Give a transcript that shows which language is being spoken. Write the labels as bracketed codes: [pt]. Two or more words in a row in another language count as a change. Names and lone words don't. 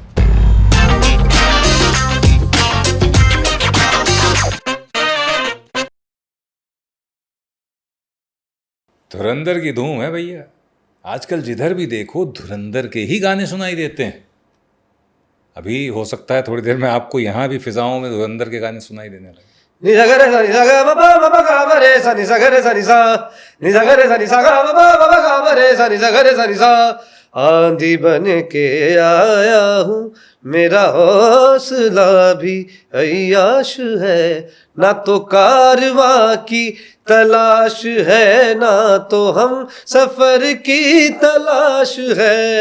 [hi] धुरंधर की धूम है भैया, आजकल जिधर भी देखो धुरंधर के ही गाने सुनाई देते हैं। अभी हो सकता है थोड़ी देर में आपको यहाँ भी फिजाओं में धुरंधर के गाने सुनाई देने लगे। नि सा ग रे सा नि सा ग म प म प ग म रे सा नि सा ग रे सा नि सा, नि सा ग रे सा नि सा ग म प म प ग म रे सा नि सा ग रे सा नि सा। आंधी बन के आया हूँ, मेरा हौसला भी अय्याश है, ना तो कारवां की तलाश है, ना तो हम सफर की तलाश है।